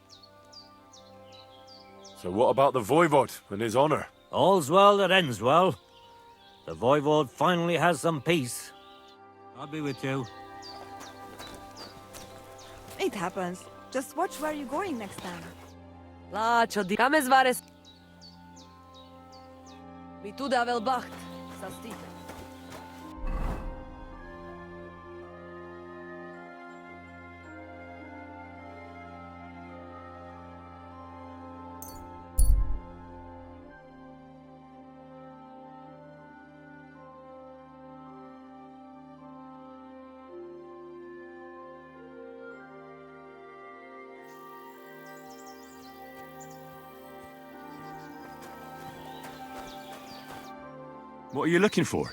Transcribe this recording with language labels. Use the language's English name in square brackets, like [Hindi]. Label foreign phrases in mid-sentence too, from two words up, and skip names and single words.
[English] So what about the Voivod and his honor? All's well that ends well. The Voivod finally has some peace. I'll be with you. It happens. Just watch where you're going next time. [Romany] Lačo, di kam zvares? Mi tu da vel bacht, sa stite. [English] What are you looking for?